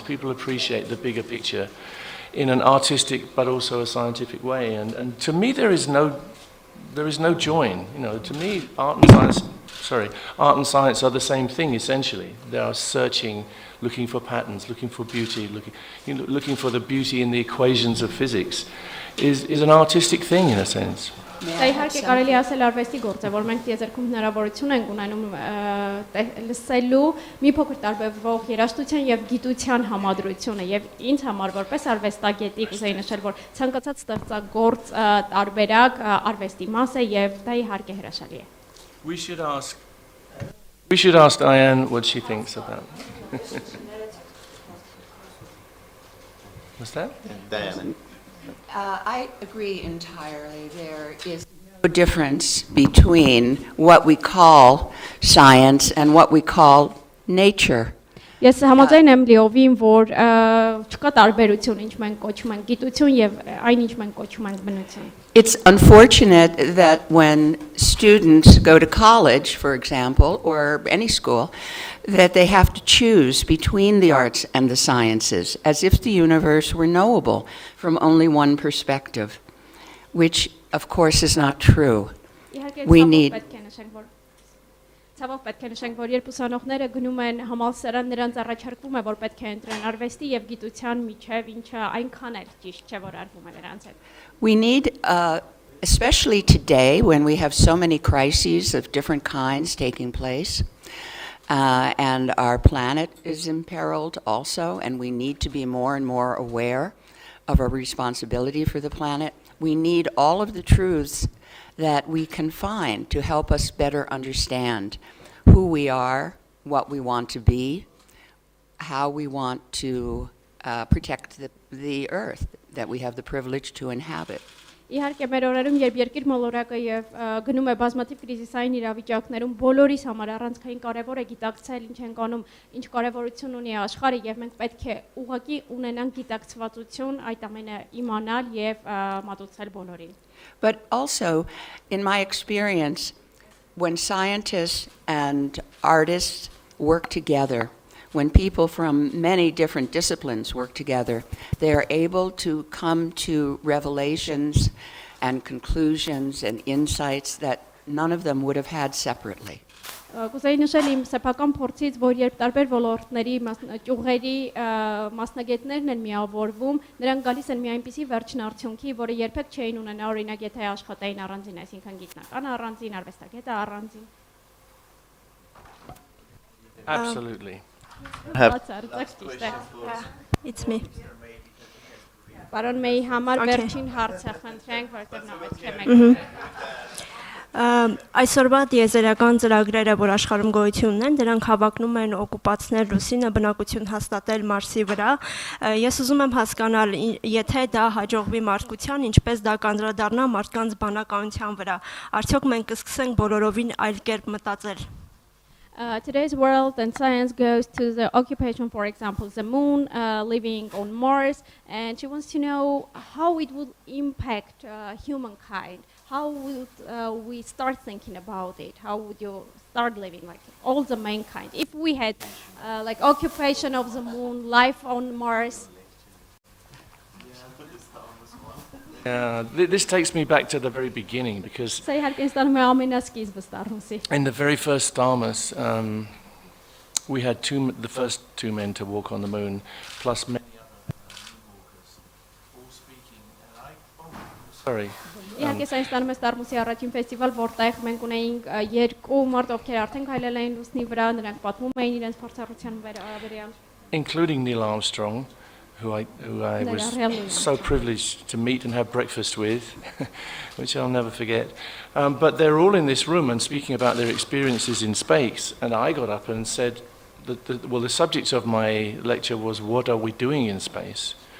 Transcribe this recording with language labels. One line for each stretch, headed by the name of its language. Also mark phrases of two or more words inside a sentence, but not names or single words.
English: People appreciate the bigger picture in an artistic but also a scientific way, and to me there is no join. You know, to me art and science are the same thing essentially. They are searching, looking for patterns, looking for beauty, looking for the beauty in the equations of physics. Is an artistic thing in a sense.
Armenian: Դա իհարկե կարելի ասել արվեստի գործ է, որ մենք տիեզերքում հնարավորություն ենք ունենում լսելու մի փոքր տարբերվող երաժշտության եւ գիտության համադրությունը եւ ինձ համար որպես արվեստագետի կուզեի նշել, որ ցանկացած ստեղծագործ տարբերակ արվեստի մաս է եւ դա իհարկե հրաշալի է։
English: We should ask Diane what she thinks about. What's that? Diana. I agree entirely. There is no difference between what we call science and what we call nature.
Armenian: Ես համաձայն եմ լիովին, որ չկա տարբերություն, ինչ մենք կոչում ենք գիտություն եւ այն ինչ մենք կոչում ենք բնություն։
English: It's unfortunate that when students go to college, for example, or any school, that they have to choose between the arts and the sciences, as if the universe were knowable from only one perspective, which, of course, is not true. We need...
Armenian: Ցավոք պետք է նշենք, որ երբ ուսանողները գնում են համալսարան, նրանց առաջարկվում է, որ պետք է ընտրեն արվեստի եւ գիտության միջև, ինչը այնքան էլ ճիշտ չէ, որ արվում է նրանց հետ։
English: We need, especially today, when we have so many crises of different kinds taking place, and our planet is imperiled also, and we need to be more and more aware of our responsibility for the planet. We need all of the truths that we can find to help us better understand who we are, what we want to be, how we want to protect the earth that we have the privilege to inhabit.
Armenian: Իհարկե մեր օրերում երբ երկիր մոլորակը եւ գնում է բազմաթիվ կրիզիսային իրավիճակներում բոլորիս համար առանցքային կարեւոր է գիտակցել ինչ ենք անում, ինչ կարեւորություն ունի աշխարհը եւ մենք պետք է ուղղակի ունենանք գիտակցվածություն այդ ամենը իմանալ եւ մատուցել բոլորին։
English: But also, in my experience, when scientists and artists work together, when people from many different disciplines work together, they are able to come to revelations and conclusions and insights that none of them would have had separately.
Armenian: Կուզեի նշել իմ սեփական փորձից, որ երբ տարբեր ոլորտների ճյուղերի մասնագետներն են միավորվում, նրանք գալիս են մի այնպիսի վերջնարդյունքի, որը երբեք չէին ունենա օրինակ եթե աշխատային առանձին, այսինքն գիտնական առանձին, arvestagete առանձին։
English: Absolutely. It's me.
Armenian: Պարոն Մեյի համար վերջին հարցը խնդրենք, որտեղ նա պետք է մեկ։ Այսօրվա տիեզերական ծրագրերը, որ աշխարհում գոյություն ունեն, դրանք հավակնում են օկուպացնել Լուսինը, բնակություն հաստատել Մարսի վրա։ Ես ուզում եմ հասկանալ, եթե դա հաջողվի մարդկության, ինչպես դա կանդրադառնա մարդկանց բանականության վրա։ Արդյոք մենք կսկսենք բոլորովին այլ կերպ մտածել։
English: Today's world and science goes to the occupation, for example, the moon, living on Mars, and she wants to know how it would impact humankind. How would we start thinking about it? How would you start living like all the mankind? If we had like occupation of the moon, life on Mars. This takes me back to the very beginning because in the very first Dharmas, we had the first two men to walk on the moon, plus many other moonwalkers, all speaking. Sorry.
Armenian: Իհարկե սա ինստանում է Ստարմուսի առաջին ֆեստիվալ, որտեղ մենք ունեինք երկու մարդ, ովքեր արդեն քայլել էին լուսնի վրա, նրանք պատմում էին իրենց փորձառության վերաբերյալ.
English: Including Neil Armstrong, who I was so privileged to meet and have breakfast with, which I'll never forget. But they're all in this room and speaking about their experiences in space. And I got up and said, the subject of my lecture was, what are we doing in space?